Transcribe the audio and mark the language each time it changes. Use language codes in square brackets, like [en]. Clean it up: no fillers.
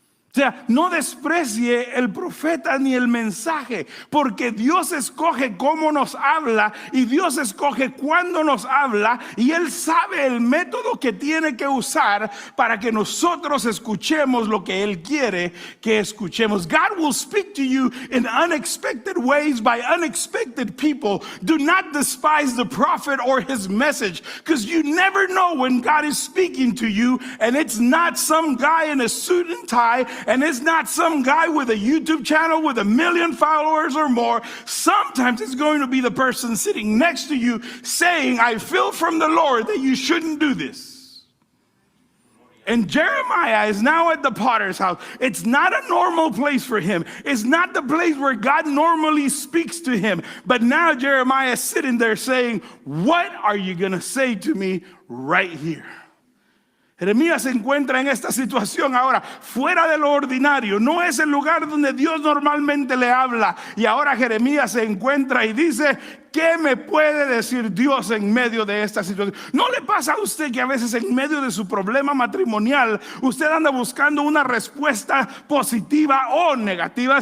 [es] O sea, no desprecie el profeta ni el mensaje, porque Dios escoge cómo nos habla y Dios escoge cuándo nos habla, y Él sabe el método que tiene que usar para que nosotros escuchemos lo que Él quiere que escuchemos. [en] God will speak to you in unexpected ways by unexpected people. Do not despise the prophet or his message, because you never know when God is speaking to you, and it's not some guy in a suit and tie. And it's not some guy with a YouTube channel with 1 million followers or more. Sometimes it's going to be the person sitting next to you saying, I feel from the Lord that you shouldn't do this. And Jeremiah is now at the potter's house. It's not a normal place for him. It's not the place where God normally speaks to him. But now Jeremiah is sitting there saying, what are you going to say to me right here? [es] Jeremías se encuentra en esta situación ahora, fuera de lo ordinario. No es el lugar donde Dios normalmente le habla. Y ahora Jeremías se encuentra y dice, ¿qué me puede decir Dios en medio de esta situación? ¿No le pasa a usted que a veces en medio de su problema matrimonial usted anda buscando una respuesta positiva o negativa?